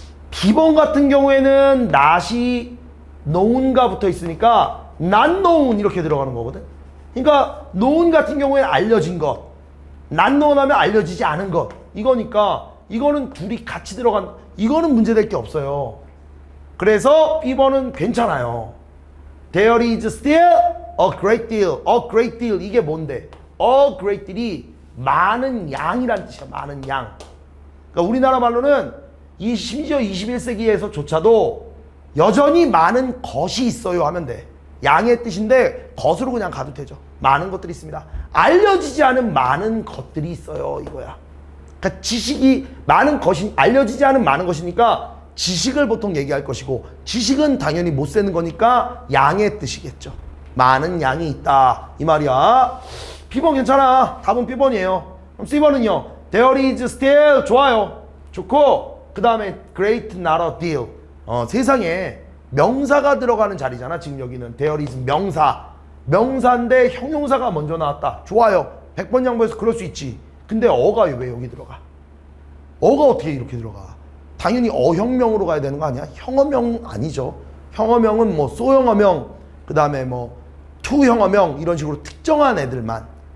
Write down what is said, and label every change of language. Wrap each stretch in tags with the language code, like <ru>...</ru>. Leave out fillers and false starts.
<ko>B번 같은 경우에는 not이 known과 붙어 있으니까 not known 이렇게 들어가는 거거든. 그러니까 known 같은 경우에는 알려진 것, not known 하면 알려지지 않은 것 이거니까 이거는 둘이 같이 들어간 이거는 문제될 게 없어요. 그래서 B번은 괜찮아요.</ko> <en>There is still a great deal. A great deal</en> <ko>이게 뭔데? A great deal이 많은 양이란 뜻이야. 많은 양. 그러니까 우리나라 말로는 심지어 21세기에서조차도 여전히 많은 것이 있어요 하면 돼. 양의 뜻인데 것으로 그냥 가도 되죠. 많은 것들이 있습니다. 알려지지 않은 많은 것들이 있어요 이거야. 그러니까 지식이 많은 것이 알려지지 않은 많은 것이니까 지식을 보통 얘기할 것이고 지식은 당연히 못 세는 거니까 양의 뜻이겠죠. 많은 양이 있다 이 말이야. B번 괜찮아. 답은 B번이에요. 그럼 C번은요.</ko> <en>There is still</en> <ko>좋아요. 좋고 그 다음에</ko> <en>great not a deal.</en> <ko>세상에 명사가 들어가는 자리잖아. 지금 여기는 there is 명사인데 형용사가 먼저 나왔다. 좋아요. 100번 양보해서 그럴 수 있지. 근데 어가 왜 여기 들어가? 어가 어떻게 이렇게 들어가? 당연히 어형명으로 가야 되는 거 아니야? 형어명 아니죠. 형어명은 뭐 소형어명 그 다음에 뭐 투형어명 이런 식으로 특정한 애들만.</ko>